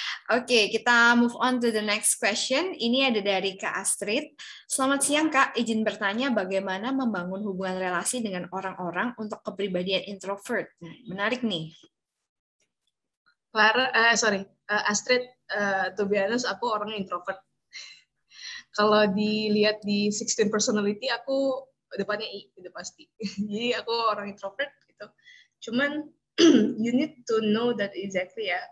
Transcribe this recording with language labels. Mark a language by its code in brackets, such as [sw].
[id] Oke, kita [en] move on to the next question. [id] Ini ada dari Kak Astrid. Selamat siang Kak, izin bertanya bagaimana membangun hubungan relasi dengan orang-orang untuk kepribadian introvert. Nah, menarik nih. Astrid, [en] to be honest, [id] aku orang introvert. Kalau dilihat di 16 personality, aku depannya I, udah pasti. Jadi aku orang introvert gitu. Cuman [en] you need to know that exactly ya.